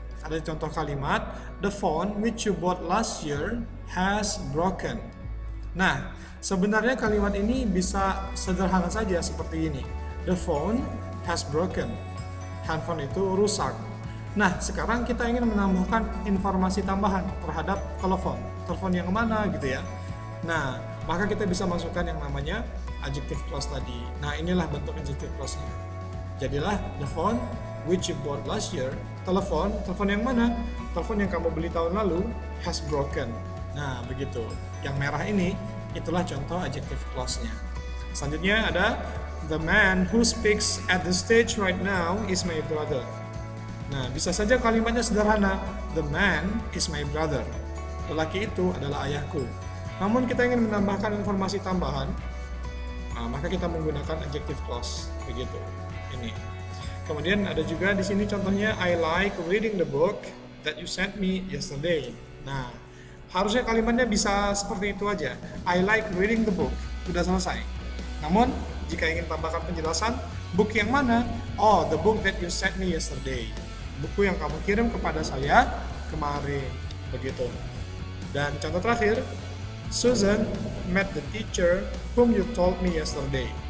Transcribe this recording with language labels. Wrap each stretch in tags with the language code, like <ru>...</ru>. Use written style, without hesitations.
<id>Ada contoh kalimat,</id> <en>the phone which you bought last year has broken.</en> <id>Nah, sebenarnya kalimat ini bisa sederhana saja seperti ini.</id> <en>The phone has broken.</en> <id>Handphone itu rusak. Nah, sekarang kita ingin menambahkan informasi tambahan terhadap telepon. Telepon yang mana gitu ya. Nah, maka kita bisa masukkan yang namanya adjective clause tadi. Nah, inilah bentuk adjective clause-nya. Jadilah</id> <en>the phone which you bought last year.</en> <id>Telepon yang mana? Telepon yang kamu beli tahun lalu</id> <en>has broken.</en> <id>Nah, begitu. Yang merah ini itulah contoh adjective clause-nya. Selanjutnya ada</id> <en>the man who speaks at the stage right now is my brother.</en> <id>Nah, bisa saja kalimatnya sederhana.</id> <en>The man is my brother.</en> <id>Lelaki itu adalah ayahku. Namun kita ingin menambahkan informasi tambahan, maka kita menggunakan adjective clause. Begitu. Ini. Kemudian ada juga di sini contohnya</id> <en>I like reading the book that you sent me yesterday.</en> <id>Nah, harusnya kalimatnya bisa seperti itu aja.</id> <en>I like reading the book.</en> <id>Sudah selesai. Namun, jika ingin tambahkan penjelasan, book yang mana?</id> <en>Oh, the book that you sent me yesterday.</en> <id>Buku yang kamu kirim kepada saya kemarin. Begitu. Dan contoh terakhir,</id> <en>Susan met the teacher whom you told me yesterday.</en>